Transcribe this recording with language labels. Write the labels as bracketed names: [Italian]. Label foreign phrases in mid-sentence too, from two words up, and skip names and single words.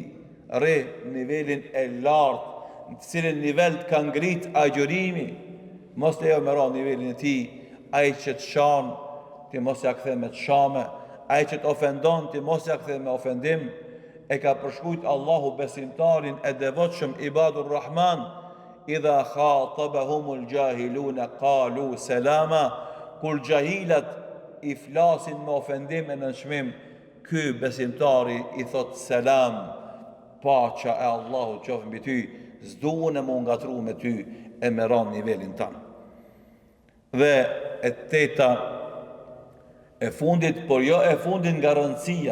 [Albanian] Rre nivelin e lartë, në cilin nivel të ka ngrit agjërimi, mos lejo me ra nivelin e tij. Ai që të shan, ti mos ja kthe me të shame. Ai që të ofendon, ti mos ja kthe me ofendim. E ka përshkujt Allahu besimtarin e devotshëm [Arabic] عباد الرحمن إذا خاطبهم الجاهلون قالوا سلاما. [Albanian] Kur gjahilat i flasin me ofendim e nënçmim, ky besimtari i thot selam, paqja e Allahu qoftë mbi ty, s'duhen e më ngatru me ty e me ran nivelin tanë. Dhe e 8, e fundit, por jo e fundit nga rëndësia.